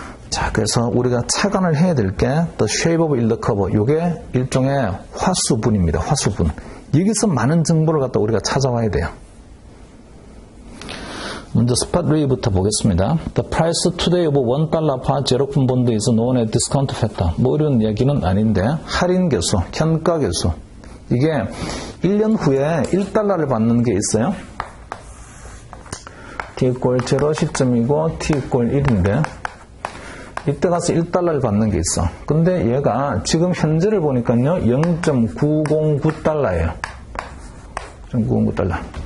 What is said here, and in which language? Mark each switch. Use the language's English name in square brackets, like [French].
[Korean] 자, 그래서 우리가 착안을 해야 될 게 [English] The Shape of Yield Curve, [Korean] 이게 일종의 화수분입니다. 화수분. 여기서 많은 정보를 갖다 우리가 찾아와야 돼요. 먼저 스팟 레이부터 보겠습니다. [English] The price today of $1 per 제로품 본드 is known as discount factor. [Korean] 뭐 이런 얘기는 아닌데, 할인 개수, 현가 개수. 이게 1년 후에 1달러를 받는 게 있어요. t = 0 시점이고 t = 1인데, 이때 가서 1달러를 받는 게 있어. 근데 얘가 지금 현재를 보니까요 0.909달러예요. 0.909달러.